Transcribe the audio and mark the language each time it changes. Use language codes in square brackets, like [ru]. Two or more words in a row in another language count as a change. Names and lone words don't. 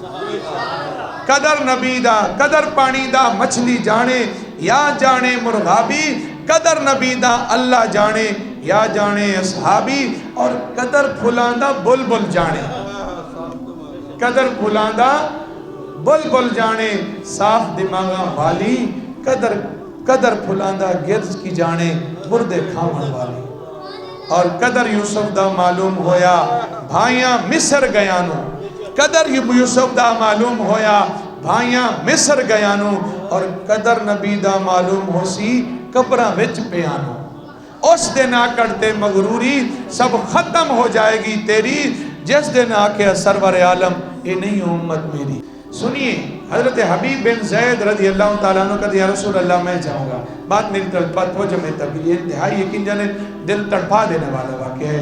[pa] قدر نبیدہ قدر پانیدہ مچھلی جانے یا جانے مرغابی، قدر نبیدہ اللہ جانے یا جانے اصحابی، اور قدر پھلاندہ بلبل جانے، قدر پھلاندہ بلبل جانے صاف دماغاں والی، قدر پھلاندہ گرز کی جانے مردے کھاون والی۔ اور قدر یوسف دا معلوم ہویا بھائیاں مصر گیانو، قدر یوسف دا معلوم ہویا بھائیاں مصر گیانو، اور قدر نبی دا معلوم ہو سی قبراں وچ پیانو۔ [ur] اس دن آ کرتے مغروری سب ختم ہو جائے گی تیری، جس دن آ کے سرور عالم یہ نہیں امت میری۔ سنیے حضرت حبیب بن زید [ar] رضی اللہ تعالیٰ عنہ [ur] کہتے [ar] یا رسول اللہ [ur] میں جاؤں گا، بات میری طرف بات ہو جب میں تبدیل، یہ انتہائی یقین جانے دل تڑپا دینے والا واقعہ ہے۔